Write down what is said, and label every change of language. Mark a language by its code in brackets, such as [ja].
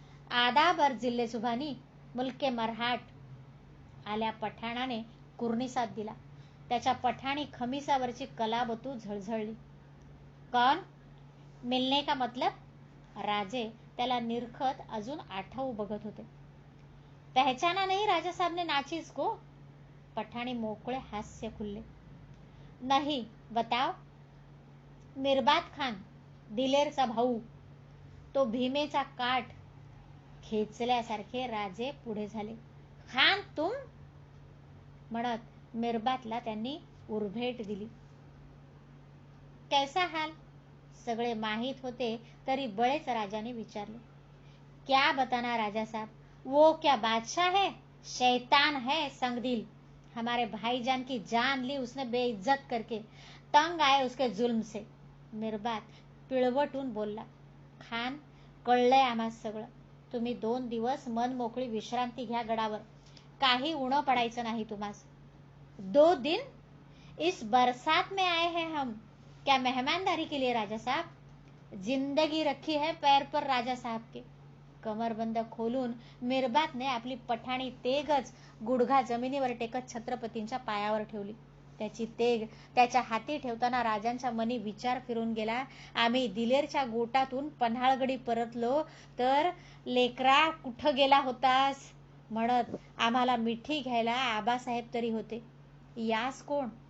[hi] आदाब जिल्हे सुभानी, मुलके मरहाट. [mr] आल्या पठाणाने कुर्निसात दिला. त्याच्या पठाणी खमिसावरची कलाबतू झळझळली. [hi] कौन? मिलने का मतलब? [mr] राजे त्याला निरखत अजून आठवू बघत होते. [hi] पहचाना नहीं राजा साहब ने नाचीज को? [mr] पठाणी मोकळे हास्य खुलले. [hi] नहीं, बताओ. [mr] मिरबात खान, दिलेरचा भाऊ, तो भीमेचा काठ. खेचल्यासारखे राजे पुढे झाले. [hi] खान तुम? [mr] म्हणत मिरबातला त्यांनी उरभेट दिली. [hi] कैसा हाल? [mr] सगळे माहीत होते तरी बळेच राजाने विचारले. [hi] क्या बताना राजा साहब, वो क्या बादशाह है? शैतान है संगदिल. हमारे भाईजान की जान ली उसने बेइज्जत करके. तंग आए उसके जुल्म से. [mr] मिरबात पिळवटून बोलला. खान, कळलंय आम्हा सगळं. तुम्ही 2 दिवस मन मोकळी विश्रांती घ्या गडावर. काही उणं पडायचं नाही तुम्हास. [hi] 2 दिन? इस बरसात में आए हैं हम. क्या मेहमानदारी के लिए राजा साहब? जिंदगी रखी है पैर पर राजा साहब के. [mr] कमरबंद खोलून मिरबातने आपली पठाणी तेगच गुडघा जमिनीवर टेकत छत्रपतींच्या पायावर ठेवली. त्याची तेग त्याच्या हाती ठेवताना राजांच्या मनी विचार फिरून गेला. आम्ही दिलेरच्या गोटातून पन्हाळगडी परतलो तर लेकरा कुठं गेला होतास म्हणत आम्हाला मिठी घ्यायला आबासाहेब तरी होते. यास कोण?